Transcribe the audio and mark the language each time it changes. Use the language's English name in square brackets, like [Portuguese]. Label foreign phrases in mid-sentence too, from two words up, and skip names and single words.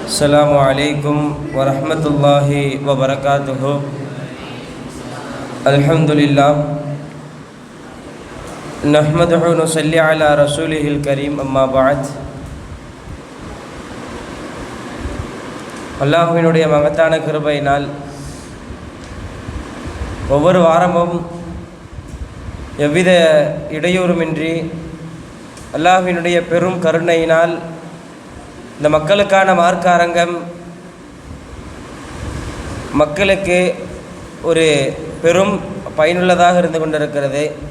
[Arabic] السلام عليكم ورحمة الله وبركاته. الحمد لله نحمده ونصلي على رسوله الكريم. أما بعد, [Tamil] அல்லாஹ்வினுடைய மகத்தான கிருபையினால் ஒவ்வொரு வாரமும் எவ்வித இடையூறுமின்றி அல்லாஹ்வினுடைய பெரும் கருணையினால் இந்த மக்களுக்கான மார்க்க அரங்கம் மக்களுக்கு ஒரு பெரும் பயனுள்ளதாக இருந்து கொண்டிருக்கிறது.